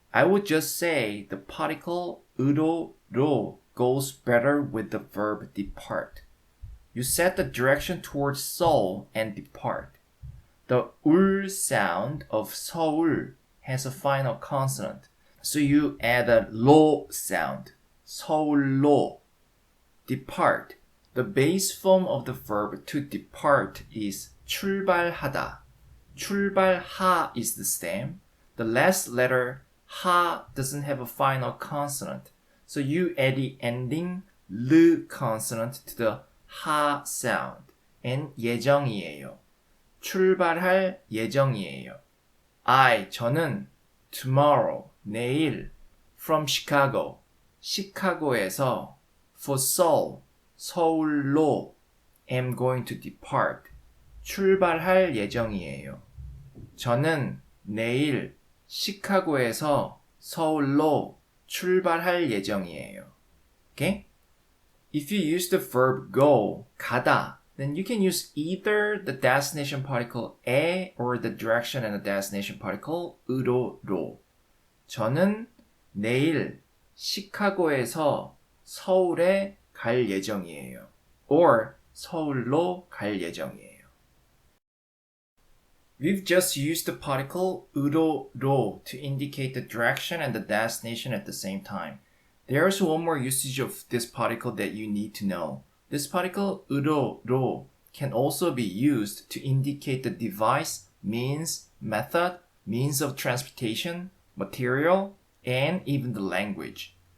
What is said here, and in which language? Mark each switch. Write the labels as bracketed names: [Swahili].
[English] I would just say the particle 으로, 로 goes better with the verb depart. You set the direction towards Seoul and depart. The 울 sound of 서울 has a final consonant. So you add a 로 sound. [Korean] 서울로. Depart. [English] The base form of the verb to depart is 출발하다. 출발하 is the stem. The last letter 하 doesn't have a final consonant. So you add the ending 르 consonant to the 하 sound. [Korean] And 예정이에요. 출발할 예정이에요. [English] 저는 tomorrow, 내일 from Chicago, 시카고에서 for Seoul, 서울로 am going to depart. [Korean] 출발할 예정이에요. 저는 내일 시카고에서 서울로 출발할 예정이에요. [English] Okay? If you use the verb go, 가다, then you can use either the destination particle 에 or the direction and the destination particle 으로, 로. [Korean] 저는 내일 시카고에서 서울에 갈 예정이에요. Or 서울로 갈 예정이에요. [English] We've just used the particle 으로, 로 to indicate the direction and the destination at the same time. There's one more usage of this particle that you need to know. This particle 으로, 로 can also be used to indicate the device, means, method, means of transportation, material, and even the language.